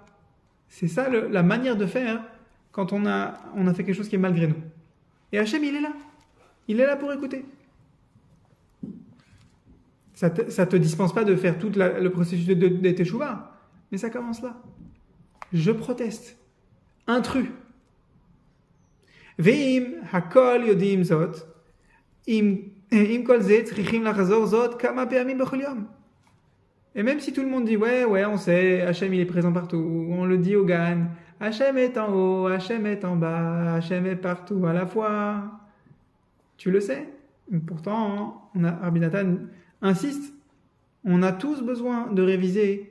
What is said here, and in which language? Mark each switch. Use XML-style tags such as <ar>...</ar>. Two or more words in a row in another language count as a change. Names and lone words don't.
<fr>C'est ça la manière de faire quand on a fait quelque chose qui est malgré nous. Et Hachem, il est là. Il est là pour écouter. Ça te dispense pas de faire tout le processus de teshuva, mais ça commence là. Je proteste. Intrus.</fr> <he>ואם הכל יודעים זאת, עם כל זה צריכים לחזור זאת כמה פעמים בכל יום.</he> <fr>Et même si tout le monde dit ouais, on sait, Hachem il est présent partout, on le dit au Gan, Hachem est en haut, Hachem est en bas, Hachem est partout à la fois. Tu le sais. Pourtant, Rabbi Nathan insiste, on a tous besoin de réviser.</fr>